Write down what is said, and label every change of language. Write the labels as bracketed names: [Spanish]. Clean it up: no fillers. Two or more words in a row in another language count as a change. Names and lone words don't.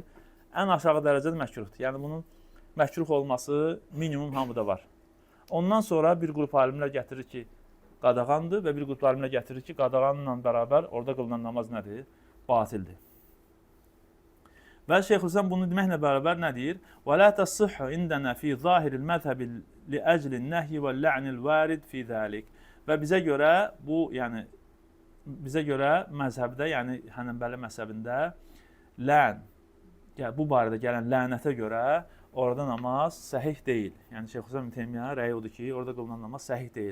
[Azerbaijani] Ən aşağı dərəcədə məkruhdur. Yəni bunun məkruh olması minimum hamıda var. Ondan sonra bir qrup alimlər gətirir ki, qadağandır və bir qrup alimlər gətirir ki, qadağanla bərabər orada qılınan namaz nədir? Batildir. Və Şeyxülislam bunu deməklə bərabər nə deyir? [Arabic] ولا تصح عندنا في ظاهر المذهب لأجل النهي واللعن الوارد في ذلك. [Azerbaijani] Və bizə görə bu, yəni bizə görə məzhəbdə, yəni Hənəbəli məzhəbində lən, yəni bu barədə gələn lənətə görə orada namaz səhih deyil. Yəni Şeyxülislam İbn Teymiyyə rəyi odur ki, orada qılınan namaz səhih deyil.